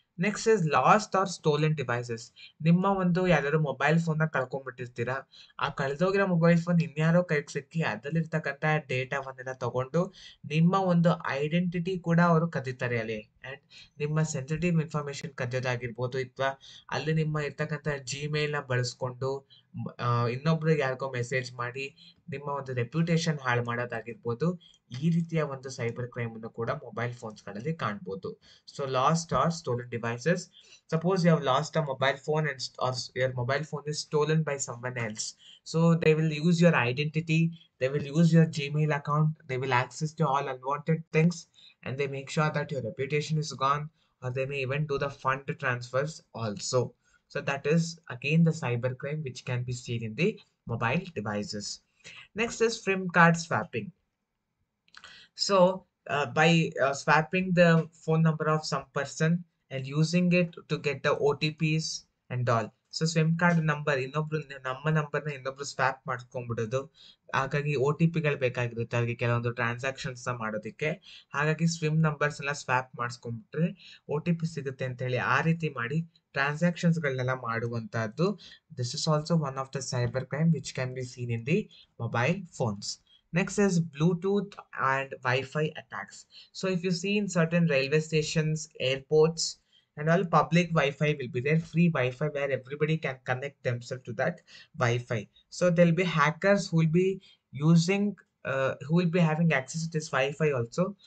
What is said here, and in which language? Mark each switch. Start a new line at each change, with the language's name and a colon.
English: Next is lost or stolen devices.
Kannada: ನಿಮ್ಮ ಒಂದು ಯಾವ್ದಾದ್ರು ಮೊಬೈಲ್ ಫೋನ್ ನ ಕಳ್ಕೊಂಡ್ಬಿಟ್ಟಿರ್ತೀರಾ, ಆ ಕಳೆದೋಗಿರೋ ಮೊಬೈಲ್ ಫೋನ್ ಇನ್ಯಾರೋ ಕೈಗೆ ಸಿಕ್ಕಿ ಅದರಲ್ಲಿರ್ತಕ್ಕಂಥ ಡೇಟಾವನ್ನೆಲ್ಲ ತಗೊಂಡು ನಿಮ್ಮ ಒಂದು ಐಡೆಂಟಿಟಿ ಕೂಡ ಅವರು ಕದೀತಾರೆ ಅಲ್ಲಿ. ಅಂಡ್ ನಿಮ್ಮ ಸೆನ್ಸಿಟಿವ್ ಇನ್ಫಾರ್ಮೇಶನ್ ಕದಿಯೋದಾಗಿರ್ಬೋದು, ಅಥವಾ ಅಲ್ಲಿ ನಿಮ್ಮ ಇರ್ತಕ್ಕಂಥ ಜಿಮೇಲ್ ನ ಬಳಸ್ಕೊಂಡು ಇನ್ನೊಬ್ರಿಗೆ ಯಾರಿಗೋ ಮೆಸೇಜ್ ಮಾಡಿ ನಿಮ್ಮ ಒಂದು ರೆಪ್ಯುಟೇಷನ್ ಹಾಳು ಮಾಡೋದಾಗಿರ್ಬೋದು. ಈ ರೀತಿಯ ಒಂದು ಸೈಬರ್ ಕ್ರೈಮ್ ಅನ್ನು ಕೂಡ ಮೊಬೈಲ್ ಫೋನ್ಸ್ ಗಳಲ್ಲಿ ಕಾಣಬಹುದು.
English: So lost or stolen devices. Suppose you have lost a mobile phone or your mobile phone is stolen by someone else. So they will use your identity, they will use your Gmail account, they will access to all unwanted things, and they make sure that your reputation is gone, or they may even do the fund transfers also. So that is again the cyber crime which can be seen in the mobile devices. Next is SIM card swapping. So, by swapping the phone number of some person and using it to get the OTPs and all.
Kannada: So swim card number ಇನ್ನೊಬ್ರು ನಮ್ಮ ನಂಬರ್ನ ಇನ್ನೊಬ್ರು swap ಮಾಡ್ಕೊಂಡ್ಬಿಡೋದು. ಹಾಗಾಗಿ O T ಪಿಗಳು ಬೇಕಾಗಿರುತ್ತೆ ಅದಕ್ಕೆ ಕೆಲವೊಂದು transactions ಮಾಡೋದಕ್ಕೆ. ಹಾಗಾಗಿ ಸ್ವಿಮ್ ನಂಬರ್ಸ್ ಎಲ್ಲ ಸ್ವ್ಯಾಪ್ ಮಾಡಿಸ್ಕೊಂಡ್ಬಿಟ್ರೆ ಒ ಟಿ ಪಿ ಸಿಗುತ್ತೆ ಅಂತ ಹೇಳಿ ಆ ರೀತಿ ಮಾಡಿ ಟ್ರಾನ್ಸಾಕ್ಷನ್ಸ್ ಗಳನ್ನೆಲ್ಲ ಮಾಡುವಂತಹದ್ದು.
English: This is also one of the cyber crime which can be seen in the mobile phones. Next is Bluetooth and Wi-Fi attacks. So if you see in certain railway stations, airports, and all, public Wi-Fi will be there, free Wi-Fi where everybody can connect themselves to that Wi-Fi. So there'll be hackers who will be using, who will be having access to this Wi-Fi also.